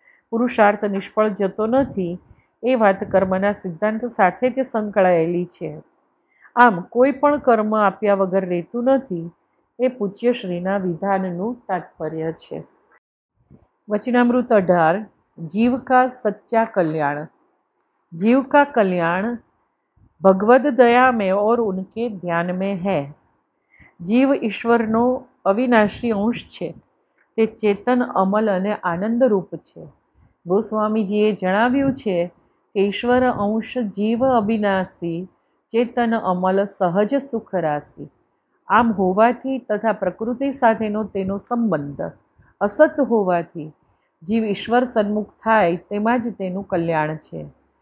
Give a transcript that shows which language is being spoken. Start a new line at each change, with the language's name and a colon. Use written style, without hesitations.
Gujarati: પુરુષાર્થ નિષ્ફળ જતો નથી એ વાત કર્મના સિદ્ધાંત સાથે જ સંકળાયેલી છે. આમ કોઈ પણ કર્મ આપ્યા વગર રહેતું નથી, એ પૂજ્યશ્રીના વિધાનનું તાત્પર્ય છે. વચનામૃત 18.
Hindi: जीव का सच्चा कल्याण। जीव का कल्याण भगवद दया में और उनके ध्यान में है।
Gujarati: जीव ईश्वरનો અવિનાશી અંશ છે। તે ચેતન, અમલ અને આનંદરૂપ છે। ગોસ્વામીજીએ જણાવ્યું છે કે ઈશ્વર અંશ જીવ અવિનાશી, ચેતન, અમલ, સહજ સુખ રાશિ। આમ હોવાથી તથા પ્રકૃતિ સાથેનો તેનો સંબંધ અસત હોવાથી જીવ ઈશ્વર સન્મુખ થાય તેમાં જ તેનું કલ્યાણ છે।